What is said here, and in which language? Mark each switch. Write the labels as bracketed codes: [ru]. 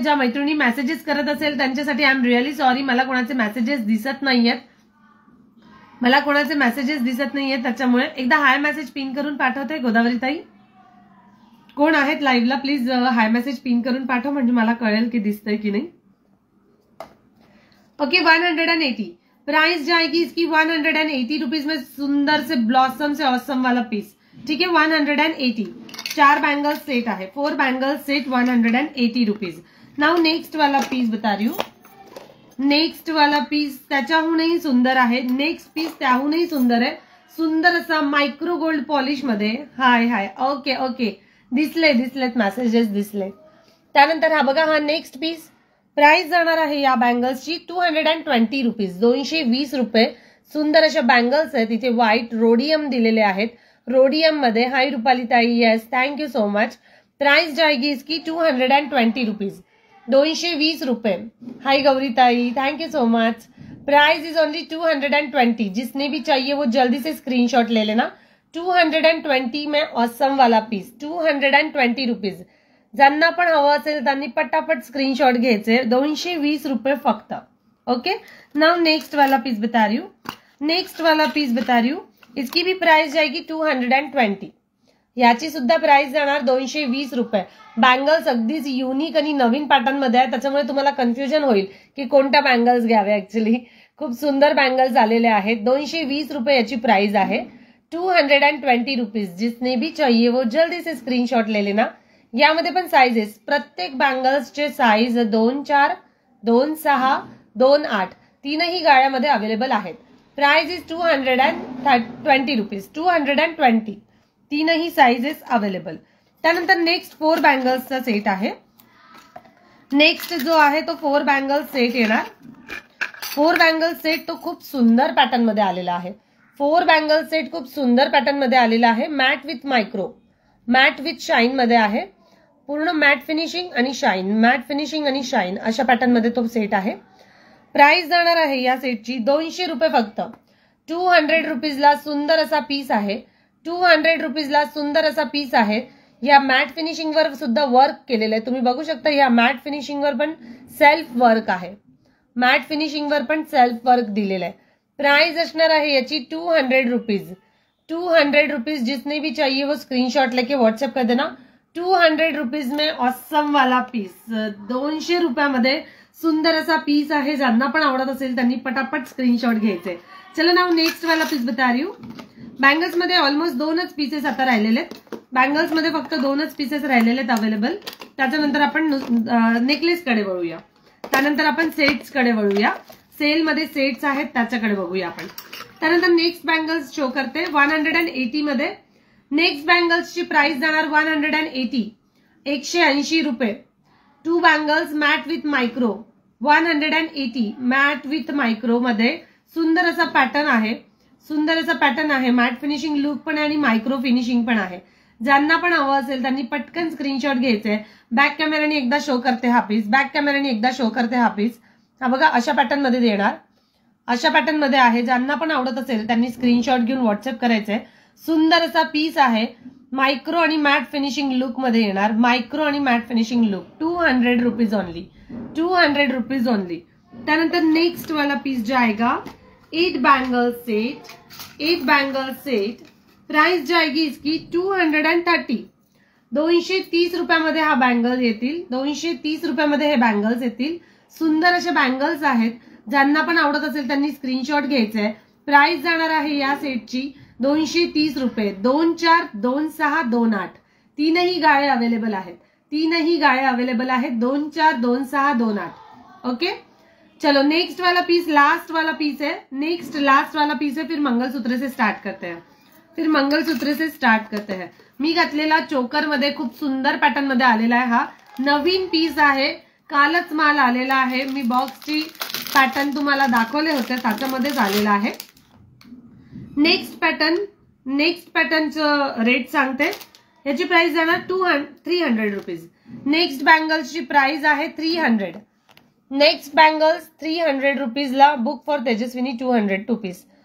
[mr] ज्या मैत्रिणी मेसेजेस करत असेल त्यांच्यासाठी [en] I am really sorry, [mr] मला कोणाचे मेसेजेस दिसत नाहीयेत. त्याच्यामुळे एकदा हाय मेसेज पिन करून पाठवते. गोदावरी ताई कोण आहेत लाईव्हला, प्लीज हाय मेसेज पिन करून पाठव म्हणजे मला कळेल की दिसतंय की नाही. [hi] ओके, 180 प्राइस जाएगी इसकी 180 रुपीज में. सुंदर से ब्लॉसम से ऑसम वाला पीस. ठीक है, 180. [mr] 4 बैंगल सेट आहे, 4 bangle set 180 rupees. [hi] Now next वाला पीस बता रही हूँ. [mr] नेक्स्ट वाला पीस त्याच्याहूनही सुंदर आहे. नेक्स्ट पीस त्याहूनही सुंदर आहे. सुंदर असा मायक्रो गोल्ड पॉलिश मध्ये. हाय हाय, ओके ओके, दिसलेत मेसेजेस दिसले. त्यानंतर हा बघा, हा नेक्स्ट पीस. प्राइस जाणार आहे या बँगल्सची 220 रुपीज. 220 रुपये. सुंदर अशा बँगल्स आहेत. इथे व्हाईट रोडियम दिलेले आहेत, रोडियम मध्ये. [en] Hi Rupali tai, yes thank you so much. [hi] Price जाएगी इसकी 220 रुपीज. 220 रुपये. [en] Hi Gauri ताई, thank you so much. Price is only 220. [hi] जिसने भी चाहिए वो जल्दी से स्क्रीनशॉट ले लेना. 220 में ऑसम वाला पीस 220 रुपीज. [mr] ज्यांना पण हवं असेल त्यांनी पटापट स्क्रीनशॉट घ्यायचे. 220 रुपये फक्त. [hi] ओके, नाउ नेक्स्ट वाला पीस बता रही हूँ. इसकी भी प्राइस जाएगी 220. [mr] याची सुद्धा प्राइस जाणार 220 रुपये. बँगल्स अगदीच युनिक आणि नवीन पॅटर्न मध्ये आहे, त्याच्यामुळे तुम्हाला कन्फ्युजन होईल की कोणत्या बँगल्स घ्यावे. ऍक्च्युली खूप सुंदर बँगल्स आलेले आहेत. 220 रुपये याची प्राइस आहे. 220 रुपीज. [hi] जिसने भी चाहिए वो जल्दी से स्क्रीनशॉट ले लेना. [mr] यामध्ये पण साइजेस, प्रत्येक बँगल्सचे साईज 2, 4, 2, 6, 2, 8 तीनही गाळ्यामध्ये अवेलेबल आहेत. [en] Price is 220 rupees. 220. [mr] तीनही साइजेस अवेलेबल. त्यानंतर नेक्स्ट 4 बँगल्सचा सेट आहे. नेक्स्ट जो आहे तो 4 बँगल्स सेट येणार. 4 बँगल्स सेट तो खूप सुंदर पॅटर्न मध्ये आलेला आहे. 4 बँगल्स सेट खूप सुंदर पॅटर्न मध्ये आलेला आहे. [en] matte with micro, [mr] mat with shine मध्ये आहे. पूर्ण मॅट फिनिशिंग आणि शाईन, मॅट फिनिशिंग आणि शाईन अशा पॅटर्न मध्ये तो सेट आहे. प्राइस जाणार आहे या सेटची 200 रुपये फक्त. 200 रुपीजला सुंदर असा पीस आहे. 200 रुपीजला सुंदर असा पीस आहे. या मॅट फिनिशिंग वर सुद्धा वर्क केलेलं आहे. तुम्ही बघू शकता या मॅट फिनिशिंग वर पण सेल्फ वर्क आहे. मॅट फिनिशिंग वर पण सेल्फ वर्क दिलेलं आहे. प्राइस असणार आहे याची 200 रुपीज. 200 रुपीज. [hi] जिसने भी चाहिए वो स्क्रीनशॉट लेके व्हाट्सएप कर देना. 200 रुपीज में ऑसम वाला पीस. [mr] 200 रुपयामध्ये सुंदर असा पीस आहे. ज्यांना पण आवडत असेल त्यांनी पटापट स्क्रीनशॉट घ्यायचे. [hi] चला नाव नेक्स्ट वाला पीस बता रही हूँ. [mr] बँगल्स मध्ये ऑलमोस्ट 2च पीसेस आता राहिलेले आहेत. बँगल्स मध्ये फक्त 2च पीसेस राहिलेले आहेत अवेलेबल. त्याच्यानंतर आपण नेकलेस कडे वळूया. त्यानंतर आपण सेट्स कडे वळूया. सेल मध्ये सेट्स आहेत त्याच्याकडे बघूया आपण. त्यानंतर नेक्स्ट बँगल्स शो करते 180 मध्ये. नेक्स्ट बँगल्सची प्राइस जाणार 180. 180 रुपये. 2 bangles mat with micro 180. Mat with micro मध्ये सुंदर असा पॅटर्न आहे. सुंदर असा पॅटर्न आहे. मॅट फिनिशिंग लुक पण आहे आणि मायक्रो फिनिशिंग पण आहे. ज्यांना पण हवं असेल त्यांनी पटकन स्क्रीनशॉट घ्यायचे. बॅक कॅमेराने एकदा शो करते हा पीस. बॅक कॅमेराने एकदा शो करते हा पीस. हा बघा अशा पॅटर्न मध्ये देणार. अशा पॅटर्न मध्ये आहे. ज्यांना पण आवडत असेल त्यांनी स्क्रीनशॉट घेऊन व्हॉट्सअप करायचे. सुंदर असा पीस आहे. मायक्रो आणि मॅट फिनिशिंग लुक मध्ये येणार. मायक्रो आणि mat finishing look. [en] 200 rupees only. 200 rupees only. [hi] त्यानंतर नेक्स्ट वाला पीस जाएगा 8 bangle set. 8 bangle set. Price जाएगी इसकी 230. [mr] 230 रुपयामध्ये हा बँगल येतील. 230 रुपयामध्ये हे बँगल्स येतील. सुंदर असे बँगल्स आहेत, ज्यांना पण आवडत असेल त्यांनी स्क्रीनशॉट घ्यायचा आहे। प्राइस जाणार आहे या सेटची 230 रुपये। 24, 26, 28 तीनही गाळे अवेलेबल आहेत, तीनही गाळे अवेलेबल आहेत। 24, 26, 28। [hi] ओके चलो नेक्स्ट वाला पीस, लास्ट वाला पीस है, नेक्स्ट लास्ट वाला पीस है। फिर मंगलसूत्र से स्टार्ट करते हैं, फिर मंगलसूत्र से स्टार्ट करते हैं। [mr] मी घातलेला चोकर मध्ये खूप सुंदर पॅटर्न मध्ये आलेला आहे, हा नवीन पीस आहे, कालच माल आलेला आहे। मी बॉक्सची पॅटर्न तुम्हाला दाखवले होते, त्याच्यामध्येच आलेला आहे। नेक्स्ट पॅटर्नचं रेट सांगते, याची प्राइस जाणार 300 रुपीज। नेक्स्ट बँगल्सची प्राइस आहे 300। [en] Next bangles 300 rupees ला, book for Tejaswini 200 rupees.